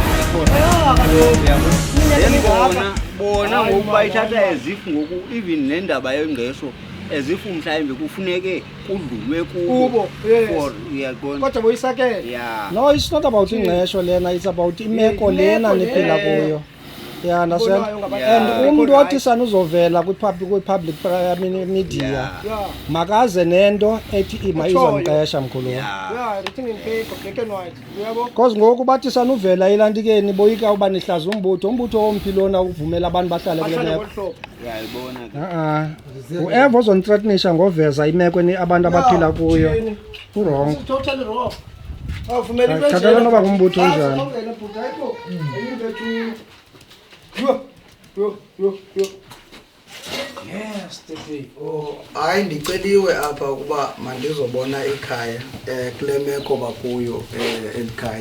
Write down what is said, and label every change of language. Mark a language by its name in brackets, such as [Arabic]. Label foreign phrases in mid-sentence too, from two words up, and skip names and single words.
[Xhosa] bona ngokubayithatha ezifu ngoku even nendaba yengeso ezifu mhlawumbe kufuneke kudlulwe kubo for kodwa boyisakele. [English] No, it's not about [Xhosa] ingqesho lena, [English] it's about [Xhosa] imeko lena niphila kuyo. [English] Yeah, understand? [Xhosa] And umuntu othi sanuzovela kwi- [English] public media [Xhosa] makaze nento ethi ima izamqesha mkhulu. Because ngoku bathi sanuvela elantikeni boyika uba nihlaza umbutho omphi lona uvumela abantu bahlale kule meko. Whoever ozonithreatenisha ngoveza imeko abantu abaphila kuyo wrong. [English] Totally wrong. [Xhosa] Khathala noba ngumbutho onjani. Yo. [English] Yes, Steve. [Xhosa] Hayi ndiceliwe apha ukuba mandizobona ikhaya kule meko bakuyo elikhaya.